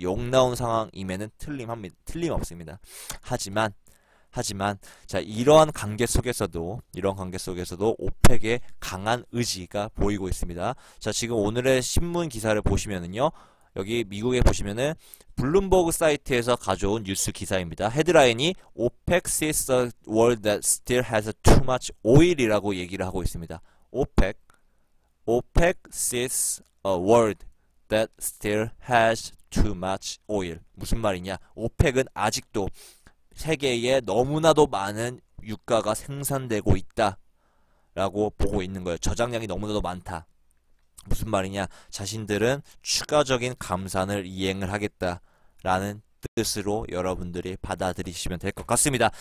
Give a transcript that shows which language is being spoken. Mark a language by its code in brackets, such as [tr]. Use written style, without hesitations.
[ko] 욕 나오는 상황임에는 틀림없습니다. 하지만 자, 이러한 관계 속에서도 오펙의 강한 의지가 보이고 있습니다. 자, 지금 오늘의 신문 기사를 보시면은요. 여기 미국에 보시면은 블룸버그 사이트에서 가져온 뉴스 기사입니다. 헤드라인이 [en] OPEC sees a world that still has too much oil [ko] 이라고 얘기를 하고 있습니다. [en] OPEC sees a world that still has too much oil. [ko] 무슨 말이냐? 오펙은 아직도 세계에 너무나도 많은 유가가 생산되고 있다 라고 보고 있는 거예요. 저장량이 너무나도 많다. 무슨 말이냐? 자신들은 추가적인 감산을 이행을 하겠다라는 뜻으로 여러분들이 받아들이시면 될 것 같습니다.